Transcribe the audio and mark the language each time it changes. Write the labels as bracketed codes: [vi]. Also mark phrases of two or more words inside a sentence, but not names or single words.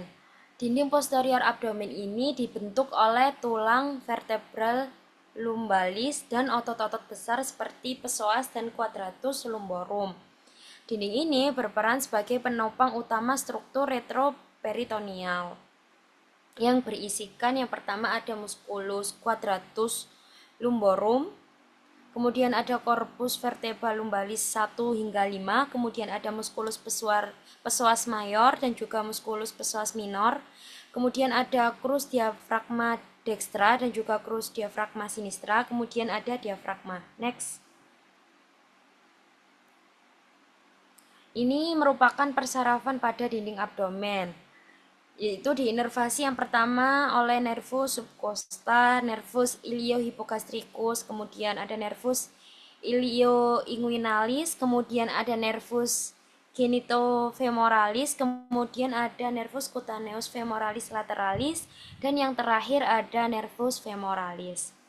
[id] Dinding posterior abdomen ini dibentuk oleh tulang vertebral lumbalis dan otot-otot besar seperti psoas dan quadratus lumborum. Dinding ini berperan sebagai penopang utama struktur retroperitoneal yang berisikan yang pertama ada musculus quadratus lumborum, kemudian ada corpus vertebral lumbalis 1 hingga 5, kemudian ada musculus psoas mayor dan juga musculus psoas minor, kemudian ada crus diafragma dextra dan juga crus diafragma sinistra, kemudian ada diafragma. Next. Ini merupakan persarafan pada dinding abdomen, yaitu diinervasi yang pertama oleh nervus subcosta, nervus iliohipogastricus, kemudian ada nervus ilioinguinalis, kemudian ada nervus genitofemoralis, kemudian ada nervus cutaneus femoralis lateralis, dan yang terakhir ada nervus femoralis.